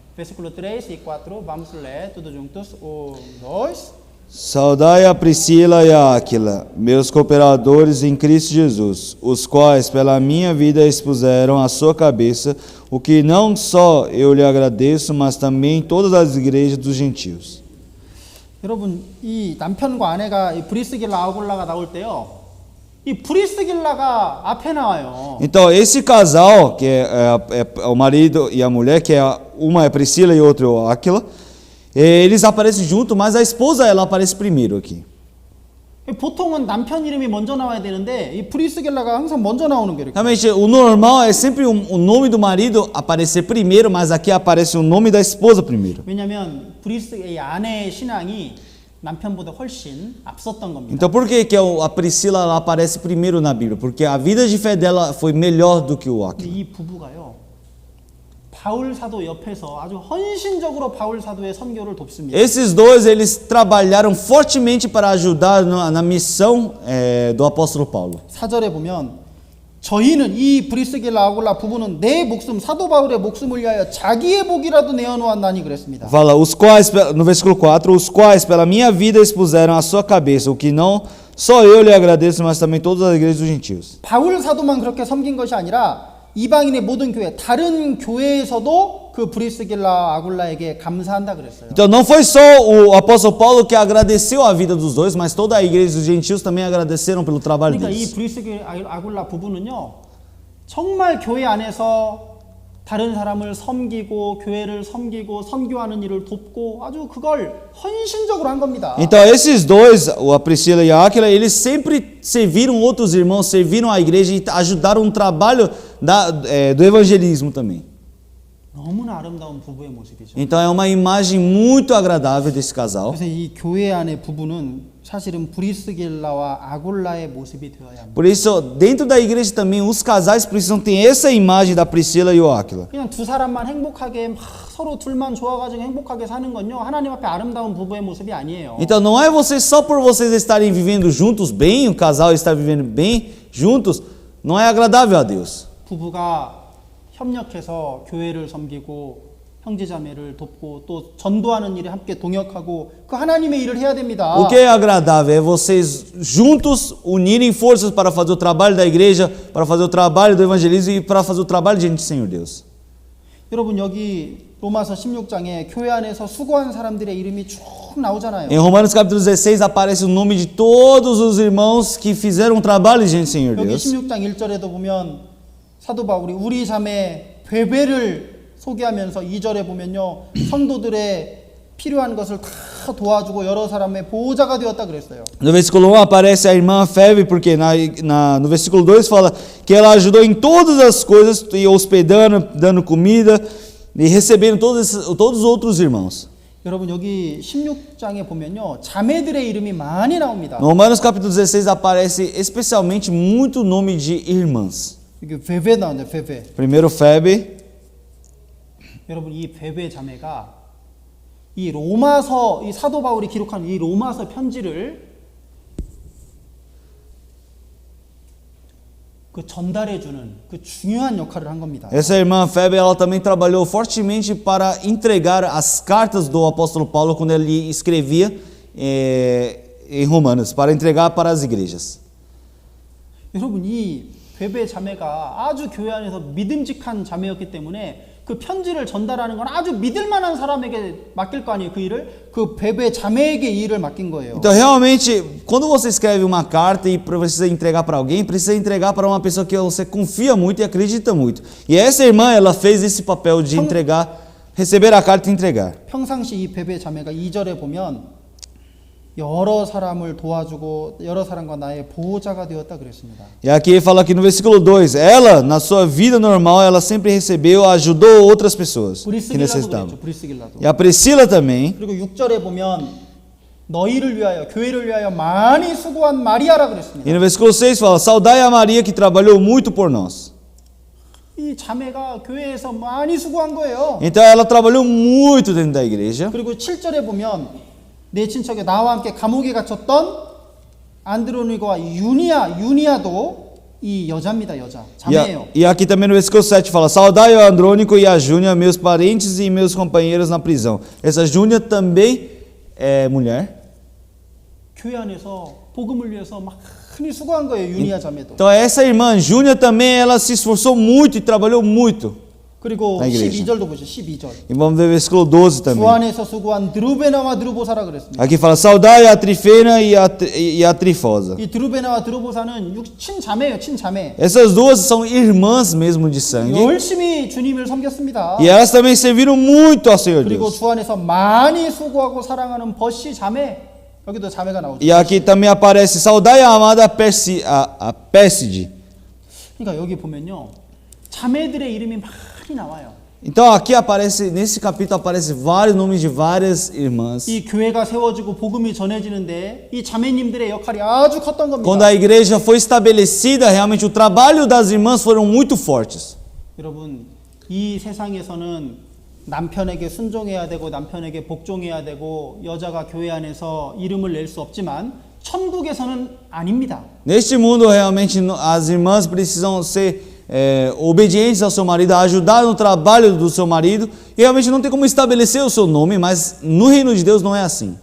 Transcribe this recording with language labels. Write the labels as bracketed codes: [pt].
[pt] Versículo 3 e 4. Vamos ler todos juntos. 1, 2. Saudai a Priscila e a Áquila, meus cooperadores em Cristo Jesus, os quais pela minha vida expuseram a sua cabeça, o que não só eu lhe agradeço, mas também todas as igrejas dos gentios. [ko] 여러분 이 남편과 아내가 이 브리스길라 아굴라가 나올 때요. 이 브리스길라가 앞에 나와요. [pt] Então, esse casal, que é o marido e a mulher, que uma é Priscila e outra é Áquila, eles aparecem junto, mas a esposa ela aparece primeiro aqui. [ko] 보통은 남편 이름이 먼저 나와야 되는데 이 브리스길라가 항상 먼저 나오는 게 이렇게. [pt] Realmente, o normal é sempre o nome do marido aparecer primeiro, mas aqui aparece o nome da esposa primeiro. [ko] 왜냐하면 이 아내의 신앙이 남편보다 훨씬 앞섰던 겁니다. [pt] Então, por que a Priscila ela aparece primeiro na Bíblia? Porque a vida de fé dela foi melhor do que o [ko] 근데 [pt] Áquila. [ko] 이 부부가요. 바울 사도 옆에서 아주 헌신적으로 바울 사도의 선교를 돕습니다. [pt] Esses dois, eles trabalharam fortemente para ajudar na missão do apóstolo Paulo. [ko] 4절에 보면 저희는 이 브리스길라 아굴라 부부는 내 목숨 사도 바울의 목숨을 위하여 자기의 복이라도 내어놓았나니 그랬습니다. [pt] Fala, os quais, no versículo 4, os quais pela minha vida expuseram a sua cabeça, o que não só eu lhe agradeço, mas também todas as igrejas dos gentios. [ko] 바울 사도만 그렇게 섬긴 것이 아니라 이방인의 모든 교회, 다른 교회에서도 그 브리스길라 아굴라에게 감사한다 그랬어요. [pt] Então não foi só o apóstolo Paulo que agradeceu a vida dos dois, mas toda a igreja dos gentios também agradeceram pelo trabalho [ko] 그러니까 이 [pt] deles. [ko] 브리스길라 아굴라 부부는요, 정말 교회 안에서 다른 사람을 섬기고 교회를 섬기고 선교하는 일을 돕고 아주 그걸 헌신적으로 한 겁니다. [pt] Então esses dois, a Priscila e a Áquila, eles sempre serviram outros irmãos, serviram a igreja e ajudaram no trabalho do evangelismo também. [ko] 너무나 아름다운 부부의 모습이죠. [pt] Então é uma imagem muito agradável desse casal. [ko] 그래서 이 교회 안의 부부는 사실은 브리스길라와 아굴라의 모습이 되어야 합니다. [pt] Por isso, dentro da igreja também, os casais precisam ter essa imagem da Priscila e o Áquila. [ko] 그냥 두 사람만 행복하게 막 서로 둘만 좋아가지고 행복하게 사는 건요, 하나님 앞에 아름다운 부부의 모습이 아니에요. [pt] Então não é vocês só por vocês estarem vivendo juntos bem, o casal está vivendo bem juntos, não é agradável a Deus. [ko] 부부가 협력해서 교회를 섬기고 형제자매를 돕고 또 전도하는 일에 함께 동역하고 그 하나님의 일을 해야 됩니다. [pt] O que é agradável é vocês juntos unirem forças para fazer o trabalho da igreja, para fazer o trabalho do evangelismo e para fazer o trabalho diante do Senhor Deus. [ko] 여러분 여기 로마서 16장에 교회 안에서 수고한 사람들의 이름이 쭉 나오잖아요. [pt] Em Romanos capítulo 16 aparece o nome de todos os irmãos que fizeram um trabalho diante do Senhor [ko] 여기 [pt] Deus. [ko] 16장 1절에도 보면 사도 바울이 우리 자매 베베를 소개하면서 2절에 보면요, 성도들의 필요한 것을 다 도와주고 여러 사람의 보호자가 되었다 그랬어요. [pt] No versículo 1 aparece a irmã Febe, porque no versículo 2 fala que ela ajudou em todas as coisas, e hospedando, dando comida e recebendo todos os outros irmãos. [ko] 여러분 여기 16장에 보면요, 자매들의 이름이 많이 나옵니다. [pt] No Romanos capítulo 16 aparece especialmente muito nome de irmãs. [ko] 여기 베베 나오네요, 베베. [pt] Primeiro Febe. [ko] 여러분 이 베베 자매가 이 로마서, 이 사도 바울이 기록한 이 로마서 편지를 그 전달해주는 그 중요한 역할을 한 겁니다. [pt] Essa irmã Febe, ela também trabalhou fortemente para entregar as cartas do apóstolo Paulo quando ele escrevia em Romanos, para entregar para as igrejas. [ko] 여러분 이 베베 자매가 아주 교회 안에서 믿음직한 자매였기 때문에 그 편지를 전달하는 건 아주 믿을 만한 사람에게 맡길 거 아니에요. 그 일을 그 베베 자매에게 이 일을 맡긴 거예요. [pt] Então, realmente, quando você escreve uma carta e precisa entregar para alguém, precisa entregar para uma pessoa que você confia muito e acredita muito. E essa irmã, ela fez esse papel de entregar, receber a carta e entregar. [ko] 평상시 이 베베 자매가 2절에 보면 여러 사람을 도와주고 여러 사람과 나의 보호자가 되었다 그랬습니다. [pt] E aqui fala que no versículo 2, ela, na sua vida normal, ela sempre recebeu, ajudou outras pessoas que [ko] 브리스길라도 [pt] necessitavam. [ko] 그랬죠. 브리스길라도. [pt] E a Priscila também. [ko] 그리고 6절에 보면 너희를 위하여 교회를 위하여 많이 수고한 마리아라 그랬습니다. [pt] E no versículo 6 fala, saudai a Maria que trabalhou muito por nós. [ko] 이 자매가 교회에서 많이 수고한 거예요. [pt] Então ela trabalhou muito dentro da igreja. [ko] 그리고 7절에 보면 내 친척에 나와 함께 감옥에 갇혔던 안드로니고와 유니아도 이 여자입니다. 여자. 자매예요. [pt] E aqui também no versículo 7 fala, saudai o Andrônico e a Júnia, meus parentes e meus companheiros na prisão. Essa Júnia também é mulher. [ko] 교회 안에서 복음을 위해서 많이 수고한 거예요. 유니아 자매도. [pt] Então essa irmã Júnia também, ela se esforçou muito e trabalhou muito. [ko] 그리고 나 [pt] igreja. [ko] 12절도 보시죠. 12절. [pt] E vamos ver o versículo 12 [ko] 주 [pt] também. [ko] 안에서 수고한 드루베나와 드루보사라 그랬습니다. [pt] Aqui fala, saudai a Trifena e a Trifosa. [ko] 이 드루베나와 드루보사는 친자매예요. 친자매. [pt] Essas duas são irmãs mesmo de sangue. [ko] 열심히 주님을 섬겼습니다. [pt] E elas também serviram muito ao Senhor [ko] 그리고 [pt] Deus. [ko] 주 안에서 많이 수고하고 사랑하는 버시 자매. 여기도 자매가 나오죠. [pt] E aqui também aparece, saudai a amada Pérside. [ko] 그러니까 여기 보면요. 자매들의 이름이 많이 나와요. [pt] Então aqui aparece, nesse capítulo aparece vários nomes de várias irmãs. [ko] 이 교회가 세워지고 복음이 전해지는데 이 자매님들의 역할이 아주 컸던 [pt] Quando [ko] 겁니다. [pt] a igreja foi estabelecida, realmente o trabalho das irmãs foram muito fortes. [ko] 여러분, 이 세상에서는 남편에게 순종해야 되고 남편에게 복종해야 되고 여자가 교회 안에서 이름을 낼 수 없지만 천국에서는 아닙니다. [pt] Neste mundo, realmente, as irmãs precisam ser obedientes ao seu marido, ajudar no trabalho do seu marido. E realmente não tem como estabelecer o seu nome, mas no reino de Deus não é assim.